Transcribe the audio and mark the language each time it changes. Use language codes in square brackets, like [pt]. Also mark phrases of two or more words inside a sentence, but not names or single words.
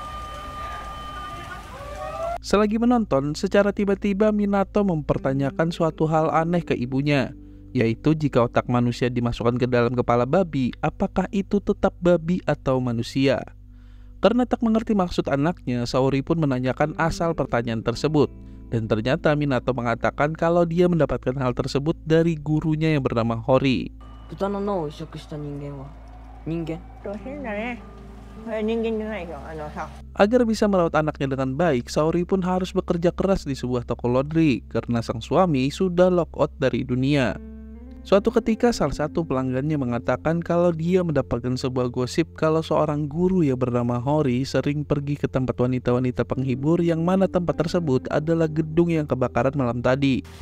[id] Selagi menonton, secara tiba-tiba Minato mempertanyakan suatu hal aneh ke ibunya, yaitu jika otak manusia dimasukkan ke dalam kepala babi, apakah itu tetap babi atau manusia? Karena tak mengerti maksud anaknya, Saori pun menanyakan asal pertanyaan tersebut. Dan ternyata Minato mengatakan kalau dia mendapatkan hal tersebut dari gurunya yang bernama Hori. [ja] 豚の脳を移植した人間は人間。変だね。人間じゃないよ。さ。 [id] Agar bisa merawat anaknya dengan baik, Saori pun harus bekerja keras di sebuah toko laundry karena sang suami sudah lockout dari dunia. Suatu ketika salah satu pelanggannya mengatakan kalau dia mendapatkan sebuah gosip kalau seorang guru yang bernama Hori sering pergi ke tempat wanita-wanita penghibur yang mana tempat tersebut adalah gedung yang kebakaran malam tadi.